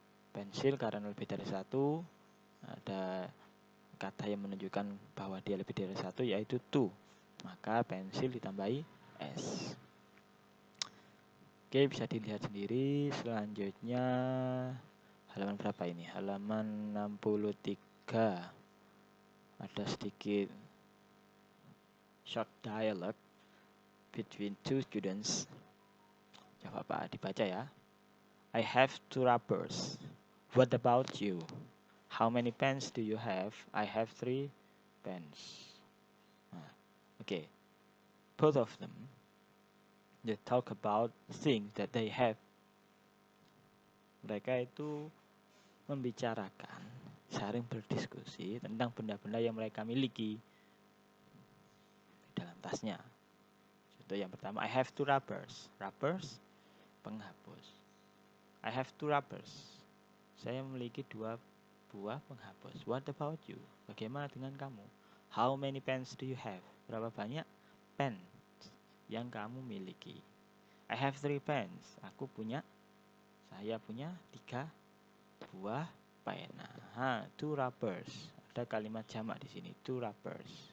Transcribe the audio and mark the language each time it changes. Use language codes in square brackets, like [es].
[id] Pensil karena lebih dari 1, ada kata yang menunjukkan bahwa dia lebih dari 1 yaitu 2, maka pensil ditambahi s. Oke, bisa dilihat sendiri. Selanjutnya halaman berapa ini? Halaman 63. Ada sedikit [en] short dialogue between 2 students. [id] Coba Pak dibaca ya. [en] I have 2 rubbers. What about you? How many pens do you have? I have 3 pens. Okay. Both of them, they talk about things that they have. [id] Mereka itu membicarakan, saling berdiskusi tentang benda-benda yang mereka miliki di dalam tasnya. [en] Contoh yang pertama, I have 2 rubbers. Rubbers, penghapus. I have 2 rubbers. [id] Saya memiliki 2 buah penghapus. [en] What about you? [id] Bagaimana dengan kamu? [en] How many pens do you have? [id] Berapa banyak pen yang kamu miliki? [en] I have 3 pens. [id] Saya punya 3 buah pena. [en] 2 rubbers. [id] Ada kalimat jamak di sini, 2 rubbers.